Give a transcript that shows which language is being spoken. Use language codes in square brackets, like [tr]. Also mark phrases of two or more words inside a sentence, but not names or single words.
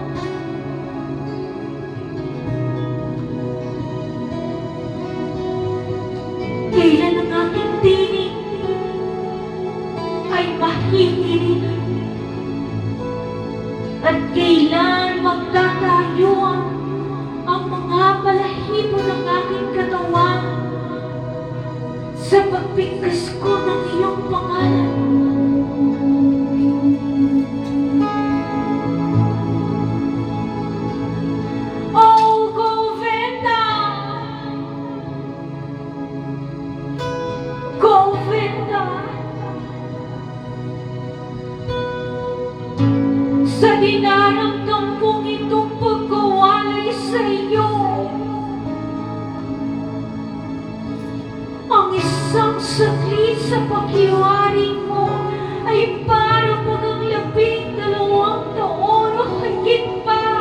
[tl] Kailan ang aking tinig ay mahihilig at kailan magtatayuan ang mga balahibo ng aking katawan sa pagbigkas ko ng iyong pangalan. Oh, Govinda! Govinda! Sa dinaramdam kong itong pagkawalay sa iyo, ang isang saglit sa paghiwari mo ay para pagang 12 taon o higit pa.